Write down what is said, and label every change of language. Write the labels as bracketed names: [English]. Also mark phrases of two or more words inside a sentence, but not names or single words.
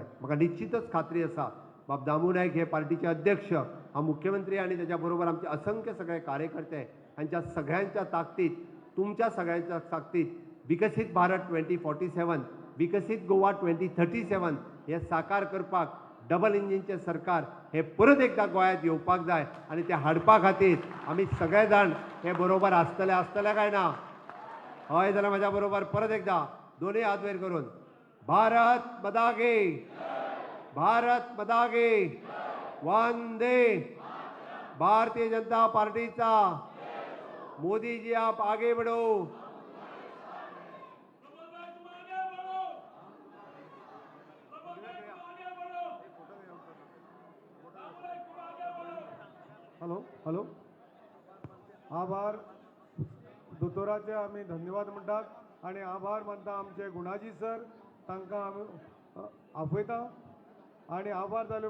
[Konkani] म्हाका निश्चितच खात्री आसा बाब दामू नायक हे पार्टीचे अध्यक्ष, हा मुख्यमंत्री आनी त्याच्या बरोबर आमचे असंख्य सगळे कार्यकर्ते हांच्या सगळ्यांच्या ताकदीत, तुमच्या सगळ्यांच्या ताकदीत विकसीत भारत 2047, विकसीत गोवा 2037 हे साकार करपाक डबल इंजिनचे सरकार हे परत एकदा गोंयांत येवपाक जाय आनी ते हाडपा खातीर आमी सगळे जाण हे बरोबर आसतले काय ना? हय जाल्यार म्हाज्या बरोबर परत एकदा दोनूय हात वयर करून [Hindi] भारत माता की, भारत माता की, [Konkani] वंदे भारतीय जनता पार्टीचा, [Hindi] मोदी जी आप आगे बढ़ो. [Konkani] हॅलो आभार दोतोराचे आमी धन्यवाद म्हणटात आणि आभार मानता आमचे गुणाजी सर, तांकां आमी आपयता आणि आभार जाले.